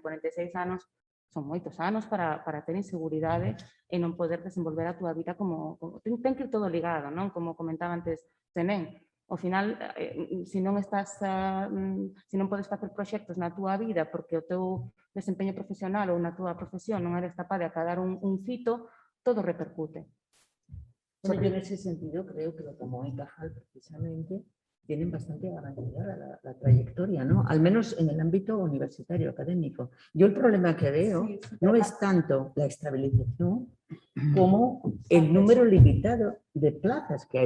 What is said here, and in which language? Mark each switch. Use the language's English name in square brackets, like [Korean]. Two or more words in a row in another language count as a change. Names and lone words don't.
[Galician] 46 anos son moitos anos para ter inseguridade e non poder desenvolver a túa vida como ten que ir todo ligado, non? Como comentaba antes Zenén. Ao final, se non podes facer proxectos na túa vida porque o teu desempeño profesional ou na túa profesión non eres capaz de acadar un fito, todo repercute. [Spanish] Bueno, yo en ese sentido creo que lo tomó en Cajal precisamente, tienen bastante garantizada la trayectoria, ¿no? Al menos en el ámbito universitario, académico. Yo el problema que veo no es tanto la estabilización como el número limitado de plazas que hay.